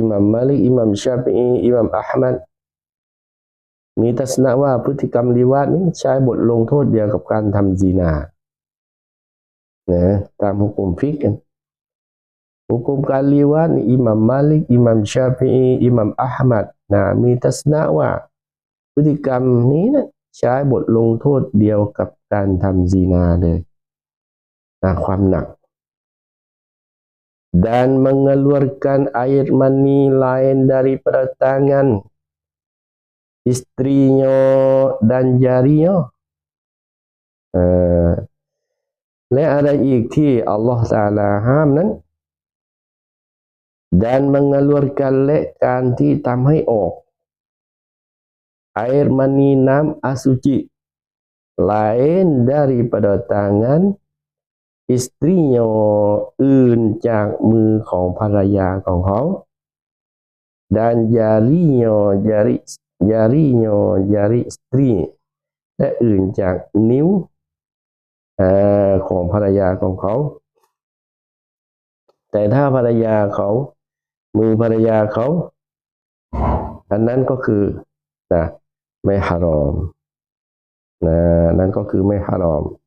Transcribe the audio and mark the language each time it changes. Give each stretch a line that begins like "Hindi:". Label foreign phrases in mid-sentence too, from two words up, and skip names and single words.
Thai: หม่ามมาลิกอิหม่ามชาฟิอีอิหม่ามอะห์มัดมีทัศนะว่าพฤติกรรมลีวาดนี้ใช้บทลงโทษเดียวกับการทำซินานะตามหุกมฟิกกันหุกมการลีวาดนี่อิหม่ามมาลิกอิหม่ามชาฟิอีอิหม่ามอะห์มัดนะมีทัศนะว่าพฤติกรรมนี้นะใช้บทลงโทษเดียวกับการทำซินาเลยนะความหนัก
Malay: dan mengeluarkan air mani lain daripada tangan istrinya dan jarinya
Thai: และอะไรอีกที่อัลลอฮฺตะอาลาห้ามนั้น
Malay: dan mengeluarkan
Thai: และการที่ทำให้ออก
Malay: air mani
Thai: น้ำอสุจิ
Malay: lain daripada tangan istrinya
Thai: อื่นจากมือของภรรยาของเขา
Malay: dan jarinya jari istri
Thai: และอื่นจากนิ้วของภรรยาของเขาแต่ถ้าภรรยาเขามือภรรยาเขาอันนั้นก็คือนะไม่ฮารอมนะนั่นก็คือไม่ฮารอม